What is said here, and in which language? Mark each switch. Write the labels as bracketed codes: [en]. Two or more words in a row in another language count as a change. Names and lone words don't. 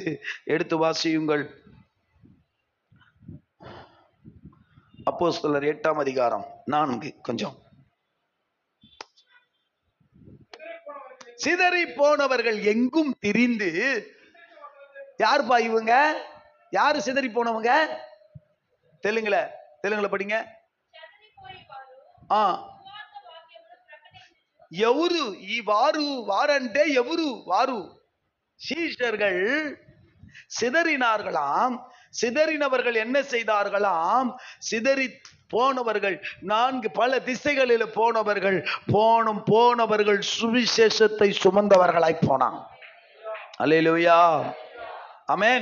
[ta] எடுத்து வாசியுங்கள். அப்போஸ்தலர் 8ஆம் அதிகாரம் 4. கொஞ்சம் சிதறி போனவர்கள் எங்கும் திரிந்து. யாருப்பா இவங்க? யாரு சிதறி போனவங்க? தெலுங்குல படிங்க. [te] ఎవరు ఈ వారు? వారంటే ఎవరు? వారు [ta] சீஷர்கள் சிதறினார்களாம். சிதறினவர்கள் என்ன செய்தார்களாம்? சிதறி போனவர்கள், 4 பல திசைகளில் போனவர்கள் சுவிசேஷத்தை சுமந்தவர்களாய் போனாங்க. அல்லேலூயா, ஆமென்.